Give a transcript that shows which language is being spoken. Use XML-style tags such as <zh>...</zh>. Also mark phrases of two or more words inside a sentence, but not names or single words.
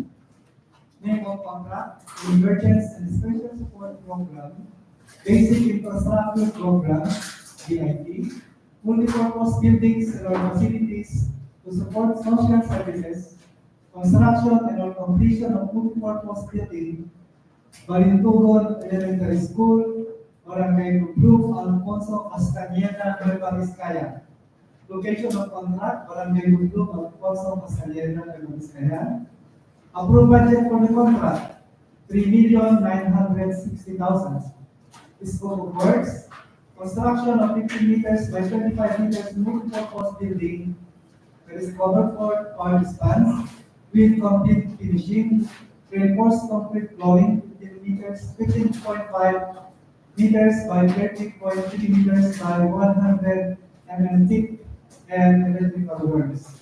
<en>Name of contract, Convergence and Special Support Program, Basic Infrastructure Program, BIP, multipurpose buildings and or facilities to support social services, construction and or completion of multipurpose building, Balintugon Elementary School, Barangay Lublub, Alfonso, Castañeda, Nueva Vizcaya. Location of contract, Barangay Lublub, Alfonso, Castañeda, Nueva Vizcaya. Approved budget for the contract, 3,960,000. Scope of works, construction of 50 meters by 25 meters multi-purpose building that is covered for all spans with complete finishing, reinforced concrete flooring 15 meters, 15.5 meters by 30.3 meters by 100 mm thick and electrical works.</en>